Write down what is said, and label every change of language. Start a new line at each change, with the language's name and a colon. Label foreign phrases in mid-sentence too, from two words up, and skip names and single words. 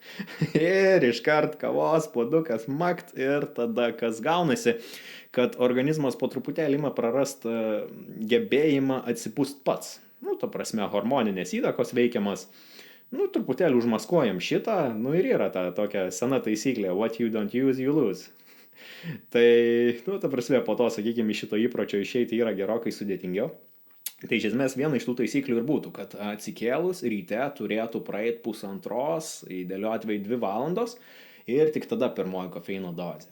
Lithuanian: Ir iškart kavos, puodukas, makt ir tada kas gaunasi, kad organizmas po truputėlį ima prarast gebėjimą atsipūst pats. Ta prasme, hormoninės įtakos veikiamas. Truputėlį užmaskuojam šitą, ir yra ta tokia sena taisyklė,
English: what you don't use, you lose.
Lithuanian: Tai, ta prasme, po to, sakykime, šito įpročio išeiti yra gerokai sudėtingiau. Tai iš esmės viena iš tų taisyklių ir būtų, kad atsikėlus ryte turėtų praeiti 1,5, idealiu atveju 2 valandos ir tik tada pirmoji kofeino dozė.